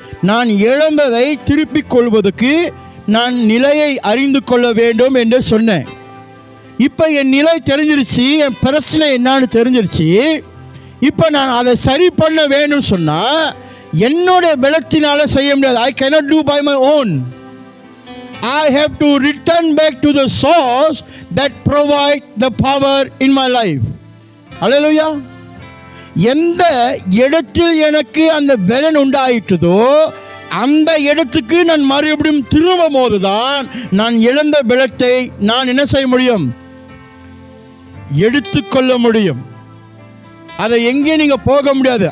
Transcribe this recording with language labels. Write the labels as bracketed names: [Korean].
[Tamil] நான் இழந்ததை திருப்பிக் கொள்வதற்கு நான் நிலையை அறிந்து கொள்ள வேண்டும் என்று சொன்னேன். இப்போ என் நிலை தெரிஞ்சிருச்சு, என் பிரச்சனை என்னன்னு தெரிஞ்சிருச்சு. இப்போ நான் அதை சரி பண்ண வேணும்னு சொன்னால் என்னுடைய பலத்தினால செய்ய முடியாது. [English] I cannot do by my own. I have to return back to the source that provide the power in my life. [Tamil] அல்லேலூயா. எந்த இடத்தில் எனக்கு அந்த பலன் உண்டாயிட்டதோ அந்த இடத்துக்கு நான் மறுபடியும் திரும்பும் போதுதான் நான் இழந்த பலத்தை நான் என்ன செய்ய முடியும்? எடுத்துக்கொள்ள முடியும். அதை எங்கே நீங்க போக முடியாது.